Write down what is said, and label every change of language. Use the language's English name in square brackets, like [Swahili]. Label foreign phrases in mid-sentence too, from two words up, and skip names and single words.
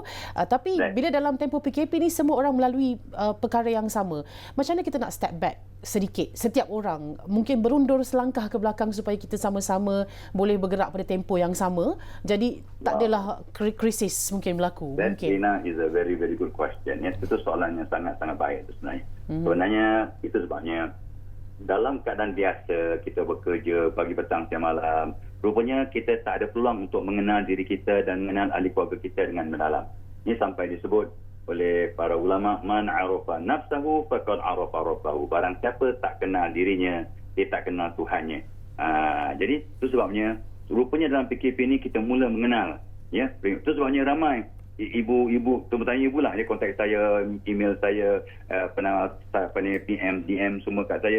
[Malay] Tapi [English] Right. [Malay] bila dalam tempoh PKP ni semua orang melalui perkara yang sama. Macam mana kita nak [English] step back [Malay] sedikit, setiap orang mungkin berundur selangkah ke belakang supaya kita sama-sama boleh bergerak pada tempoh yang sama, jadi tak adalah krisis mungkin berlaku. [English] That, [Malay] Mungkin Rina, [English] is a very, very good question. [Malay] Ya, itu soalan yang sangat-sangat baik itu sebenarnya. Sebenarnya itu sebabnya dalam keadaan biasa kita bekerja pagi, petang, siang, malam, rupanya kita tak ada peluang untuk mengenal diri kita dan mengenal ahli keluarga kita dengan mendalam. Ini sampai disebut oleh para ulama, [Arabic] من عرف نفسه فقد عرف ربه. [Malay] Barang siapa tak kenal dirinya, dia tak kenal Tuhannya. Jadi itu sebabnya rupanya dalam PKP ni kita mula mengenal, ya. Itu sebabnya ramai ibu-ibu, terutama ibu lah, dia kontak saya, email saya, PM, DM semua kat saya.